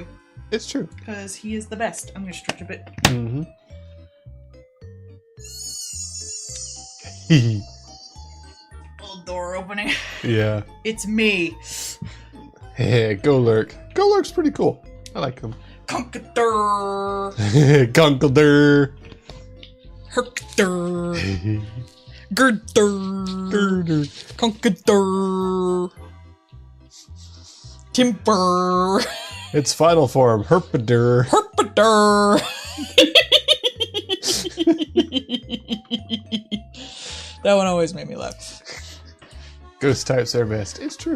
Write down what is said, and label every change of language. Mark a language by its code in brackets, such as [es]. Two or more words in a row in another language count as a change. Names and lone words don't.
[en] It's true. Because he is the best. I'm gonna stretch a bit. Mm-hmm. Little door opening. Yeah. It's me. Hey, Golurk. Golurk's pretty cool. I like them. Conkadur. Conkadur. Herkdur. Gerdur. Conkadur. Timber. Its final form, Herpadur. Herpadur. That one always made me laugh. Ghost types are best. It's true.